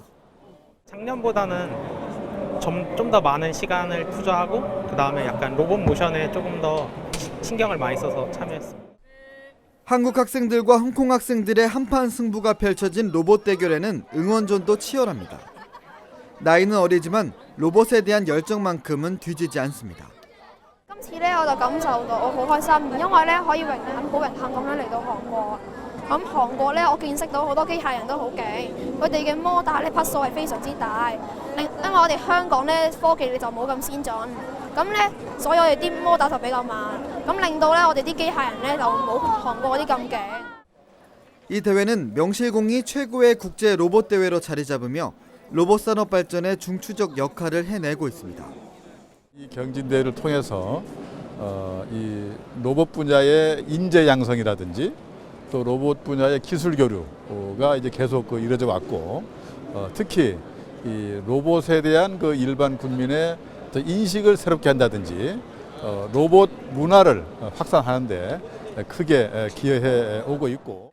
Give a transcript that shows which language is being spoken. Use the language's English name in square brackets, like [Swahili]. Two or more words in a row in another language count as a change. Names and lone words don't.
[Korean] 작년보다는 좀 더 많은 시간을 투자하고 그다음에 약간 로봇 모션에 조금 더 신경을 많이 써서 참여했습니다. 한국 학생들과 홍콩 학생들의 한판 승부가 펼쳐진 로봇 대결에는 응원전도 치열합니다. 나이는 어리지만 로봇에 대한 열정만큼은 뒤지지 않습니다. [Cantonese] 今次咧我就感受到我好開心，因為咧可以好榮幸咁樣嚟到韓國。咁韓國咧，我見識到好多機械人都好勁，佢哋嘅摩打咧匹數係非常之大。因為我哋香港咧科技就冇咁先進，咁咧所以我哋啲摩打就比較慢，咁令到咧我哋啲機械人咧就冇韓國嗰啲咁勁。 [Korean] 이 대회는 명실공히 최고의 국제 로봇 대회로 자리 잡으며 로봇 산업 발전에 중추적 역할을 해내고 있습니다. 이 경진대회를 통해서 이 로봇 분야의 인재 양성이라든지 또 로봇 분야의 기술 교류가 이제 계속 이루어져 왔고 특히 이 로봇에 대한 그 일반 국민의 인식을 새롭게 한다든지 로봇 문화를 확산하는데 크게 기여해 오고 있고.